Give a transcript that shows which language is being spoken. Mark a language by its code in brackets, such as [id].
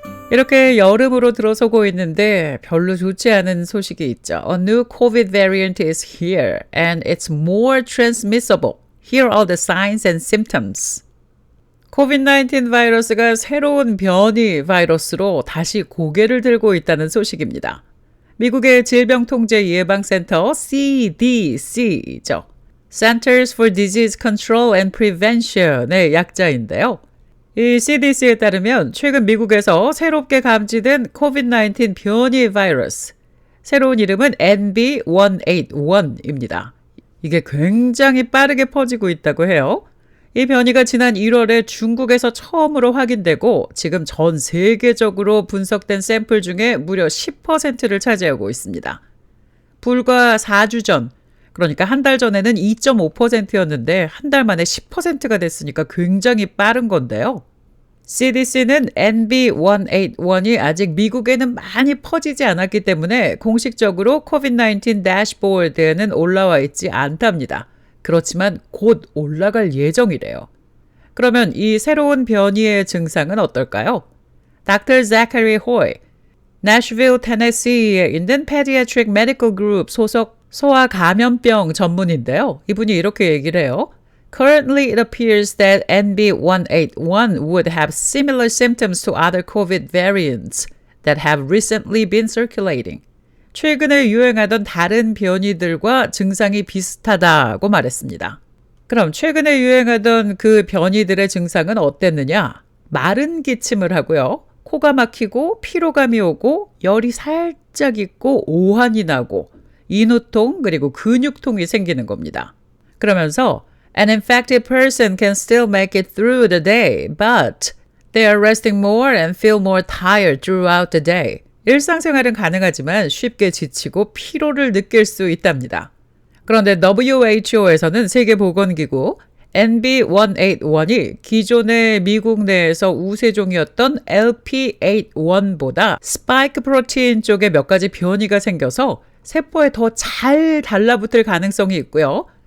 [ko] 이렇게 여름으로 들어서고 있는데 별로 좋지 않은 소식이 있죠. [en] A new COVID variant is here and it's more transmissible. Here are the signs and symptoms. [ko] COVID-19 바이러스가 새로운 변이 바이러스로 다시 고개를 들고 있다는 소식입니다. 미국의 질병통제예방센터 CDC죠. Centers for Disease Control and Prevention의 약자인데요. 이 CDC에 따르면 최근 미국에서 새롭게 감지된 COVID-19 변이 바이러스, 새로운 이름은 NB181입니다. 이게 굉장히 빠르게 퍼지고 있다고 해요. 이 변이가 지난 1월에 중국에서 처음으로 확인되고 지금 전 세계적으로 분석된 샘플 중에 무려 10%를 차지하고 있습니다. 불과 4주 전, 그러니까 한 달 전에는 2.5%였는데 한 달 만에 10%가 됐으니까 굉장히 빠른 건데요. CDC는 NB181이 아직 미국에는 많이 퍼지지 않았기 때문에 공식적으로 COVID-19 대시보드에는 올라와 있지 않답니다. 그렇지만 곧 올라갈 예정이래요. 그러면 이 새로운 변이의 증상은 어떨까요? Dr. Zachary Hoy, Nashville, Tennessee에 있는 Pediatric Medical Group 소속 소아 감염병 전문인데요. 이분이 이렇게 얘기를 해요. [en] Currently, it appears that NB181 would have similar symptoms to other COVID variants that have recently been circulating. [ko] 최근에 유행하던 다른 변이들과 증상이 비슷하다고 말했습니다. 그럼 최근에 유행하던 그 변이들의 증상은 어땠느냐? 마른 기침을 하고요. 코가 막히고 피로감이 오고 열이 살짝 있고 오한이 나고 인후통 그리고 근육통이 생기는 겁니다. 그러면서 [en] An infected person can still make it through the day, but they are resting more and feel more tired throughout the day. [ko] 일상생활은 가능하지만 쉽게 지치고 피로를 느낄 수 있답니다. 그런데 WHO에서는 세계보건기구 NB181이 기존의 미국 내에서 우세종이었던 LP81보다 스파이크 프로틴 쪽에 몇 가지 변이가 생겨서 세포에 더 잘 달라붙을 가능성이 있고요.